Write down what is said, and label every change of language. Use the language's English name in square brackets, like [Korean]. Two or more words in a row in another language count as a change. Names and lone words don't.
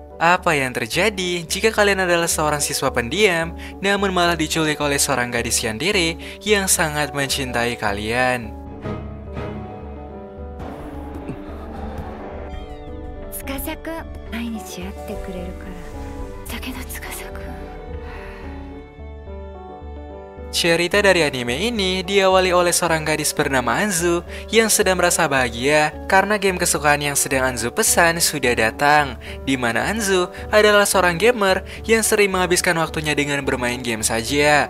[Indonesian] Apa yang terjadi jika kalian adalah seorang siswa pendiam, namun malah diculik oleh seorang gadis yandere yang sangat mencintai kalian? [Japanese] 司くん毎日会ってくれるからだけど司くん [Indonesian] Cerita dari anime ini diawali oleh seorang gadis bernama Anzu yang sedang merasa bahagia karena game kesukaan yang sedang Anzu pesan sudah datang, di mana Anzu adalah seorang gamer yang sering menghabiskan waktunya dengan bermain game saja.